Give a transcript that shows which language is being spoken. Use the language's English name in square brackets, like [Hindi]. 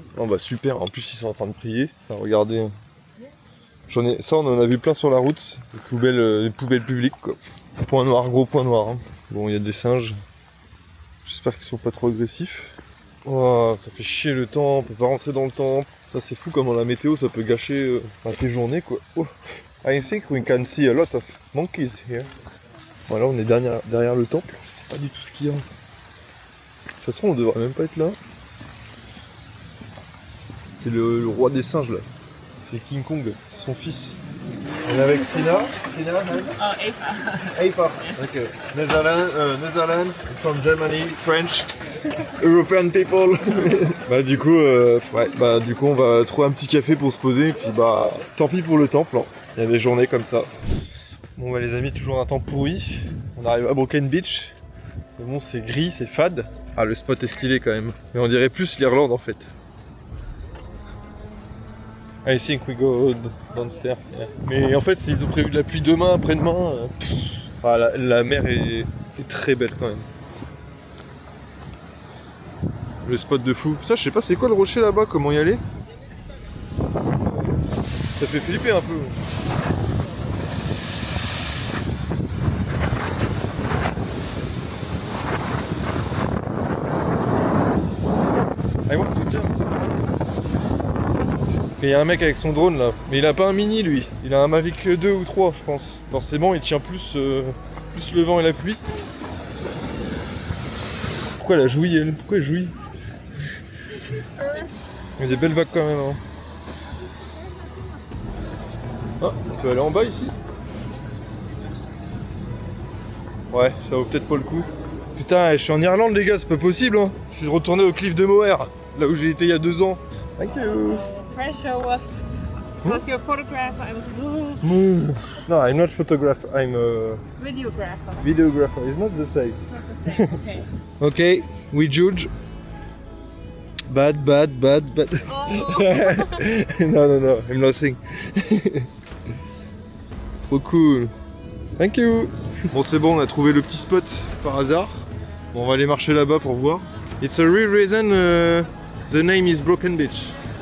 [French] Oh bah super, en plus ils sont en train de prier. Enfin, regardez. Ça on en a vu plein sur la route. Les poubelles publiques quoi. Point noir, gros point noir. Hein. Bon, il y a des singes. J'espère qu'ils sont pas trop agressifs. Oh, ça fait chier le temps, on peut pas rentrer dans le temple. Ça c'est fou comment la météo ça peut gâcher tes journées quoi. Oh. [English] I think we can see a lot of monkeys here. [French] Voilà, on est derrière le temple. C'est pas du tout ce qu'il y a. De toute façon on devrait même pas être là. C'est le roi des singes là. C'est King Kong, c'est son fils. On est avec Tina. Tina, Oh, Ava. Ava. Ok. [English] Netherlands, from Germany, French, European people. [French] Du coup, on va trouver un petit café pour se poser. Et puis tant pis pour le temple. Hein. Il y a des journées comme ça. Bon les amis, toujours un temps pourri. On arrive à Broken Beach. Mais bon, c'est gris, c'est fade. Ah, le spot est stylé quand même. Mais on dirait plus l'Irlande en fait. [English] I think we go downstairs. Yeah. [French] Mais en fait, s'ils ont prévu de la pluie demain, après-demain, la mer est très belle quand même. Le spot de fou. Putain, je sais pas c'est quoi le rocher là-bas, comment y aller. Ça fait flipper un peu. [English] I want to jump. [French] Il y a un mec avec son drone là, mais il a pas un mini lui, il a un Mavic 2 ou 3 je pense. Forcément il tient plus le vent et la pluie. Pourquoi elle a joui elle? Pourquoi elle jouit? Il y a des belles vagues quand même hein. Ah, on peut aller en bas ici? Ouais, ça vaut peut-être pas le coup. Putain, je suis en Irlande les gars, c'est pas possible hein. Je suis retourné au cliff de Moher, là où j'ai été il y a 2 ans. [English] Thank you. Pressure was your photographer. I was No, I'm not photographer. I'm a videographer. videographer. It's not the same. Okay. Okay, we judge. Bad. Oh. Non, I'm nothing. [French] Trop cool. [English] Thank you. [French] Bon, c'est bon, on a trouvé le petit spot par hasard. Bon, on va aller marcher là-bas pour voir. [English] It's a real reason the name is Broken Beach.